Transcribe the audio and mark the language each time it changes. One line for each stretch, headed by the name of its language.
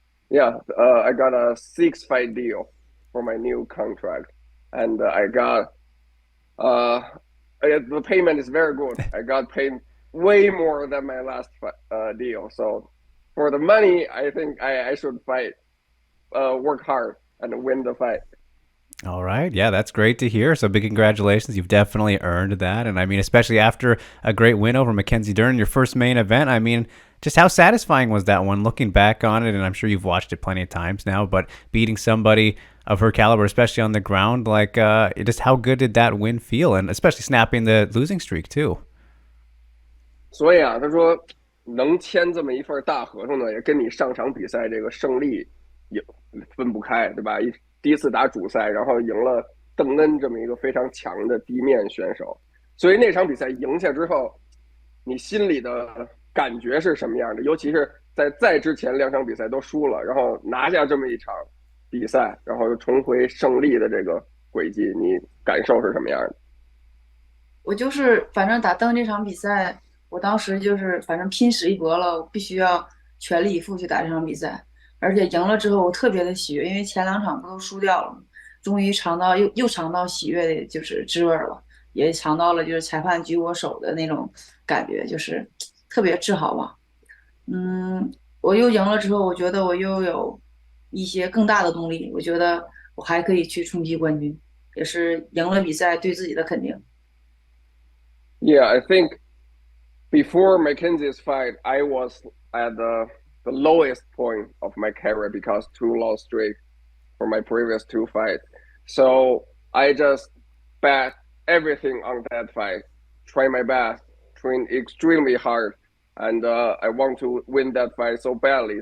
English: Yeah, I got a 6 fight deal for my new contract, and I got uh, the payment is very good. I got paid way more than my last deal. So for the money, I think I should fight, work hard and win the fight. All right. Yeah, that's great to hear. So big congratulations. You've definitely earned that. And I mean, especially after a great win over Mackenzie Dern, your first main event, I mean, just how satisfying was that one looking back on it? And I'm sure you've watched it plenty of times now, but beating somebody of her caliber, especially on the ground, like just how good did that win feel? And especially snapping the losing streak too.
Chinese: 所以啊，他说能签这么一份大合同呢，也跟你上场比赛这个胜利也分不开，对吧？第一次打主赛，然后赢了邓恩这么一个非常强的地面选手，所以那场比赛赢下之后，你心里的感觉是什么样的？尤其是在之前两场比赛都输了，然后拿下这么一场比赛，然后又重回胜利的这个轨迹，你感受是什么样的？我就是反正打登这场比赛，我当时就是反正拼死一搏了，我必须要全力以赴去打这场比赛，而且赢了之后我特别的喜悦，因为前两场不都输掉了吗？终于尝到又尝到喜悦的就是滋味了，也尝到了就是裁判举我手的那种感觉，就是特别自豪吧。嗯，我又赢了之后，我觉得我又有一些更大的动力，我觉得我还可以去冲击冠军，也是赢了比赛对自己的肯定。
English: Yeah, I think before Mackenzie's fight, I was at the lowest point of my career because two loss streak for my previous two fights. So I just bet everything on that fight, try my best, train extremely hard, and I want to win that fight so badly.